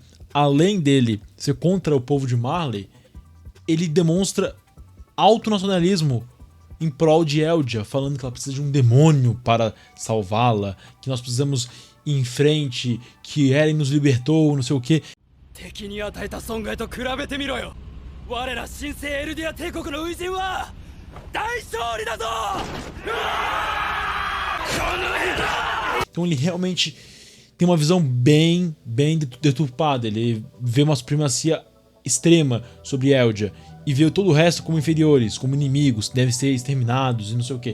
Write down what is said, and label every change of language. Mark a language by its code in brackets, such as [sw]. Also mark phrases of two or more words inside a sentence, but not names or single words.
[pt] Além dele ser contra o povo de Marley, ele demonstra alto nacionalismo em prol de Eldia, falando que ela precisa de um demônio para salvá-la, que nós precisamos ir em frente, que Eren nos libertou, não sei o que. [ja] 敵に与えた損害と比べてみろよ。我ら新生エルディア帝国の初陣は大勝利だぞ。 [pt] Então ele realmente tem uma visão bem deturpada. Ele vê uma supremacia extrema sobre Eldia e vê todo o resto como inferiores, como inimigos, que devem ser exterminados e não sei o que.